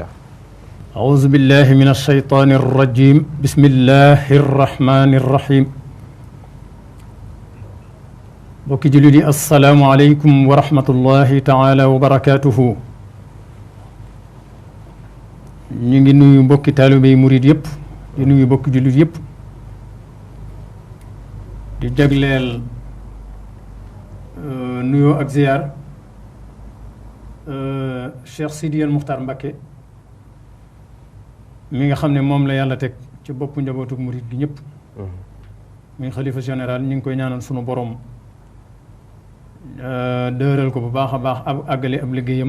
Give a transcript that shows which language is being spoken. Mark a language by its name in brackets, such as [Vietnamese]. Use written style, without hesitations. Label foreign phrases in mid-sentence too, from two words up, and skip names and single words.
[Arabic] أعوذ بالله من الشيطان الرجيم بسم الله الرحمن الرحيم [Wolof] bokki jullit yi [Arabic] السلام عليكم ورحمة الله تعالى وبركاته [Wolof] ñu ngi nuyu mbokki taalibey murid yëpp di nuyu mbokki jullit yëpp di jagleel nuyoo ak ziyaar Cheikh Sidiyal Muxtaar Mbakke mi nga xam ne moom la yàlla teg ci boppu njabootu murid gi ñëpp muy xalifa général ñu ngi koy ñaanal sunu borom dëral ko bu baax a baax àggale ab liggéeyam